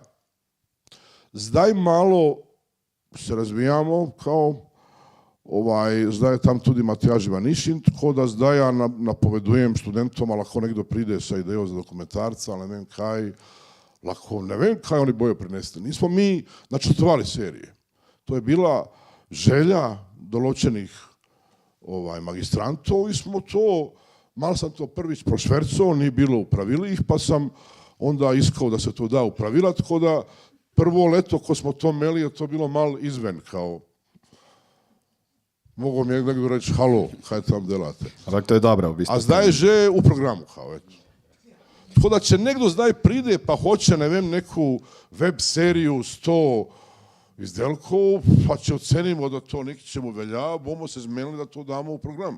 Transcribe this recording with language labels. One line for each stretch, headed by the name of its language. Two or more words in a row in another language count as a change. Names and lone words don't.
Slovenian: Zdaj malo se razvijamo kao zdaj je tam tudi Matjaž Ivanišin, tako da zdaj ja napovedujem študentom, lahko nekdo pride sa idejo za dokumentarca, ali ne vem kaj, lahko ne vem kaj oni bojo prinesti. Nismo mi načrtovali serije.
Croatian: To je bila želja
Slovenian: določenih magistrantov
Croatian: i smo to, malo sam to prvić prošvercao, nije bilo u pravilih, pa sam onda iskao da se to da u pravila,
Slovenian: tako da prvo leto ko smo to meli je to bilo malo izven, kao
Croatian: mogu mi
Slovenian: nekdo reći, halo, kaj tam delate? Ampak to je dobro, v bistvu. A zdaj je že u programu,
Croatian: kao eto.
Slovenian: Tako da će nekdo zdaj pride pa hoće, ne vem,
Croatian: neku web seriju
Slovenian: 100 izdelkov, pa će ocenimo da to neki ćemo velja, bomo se zmenili da to damo u program.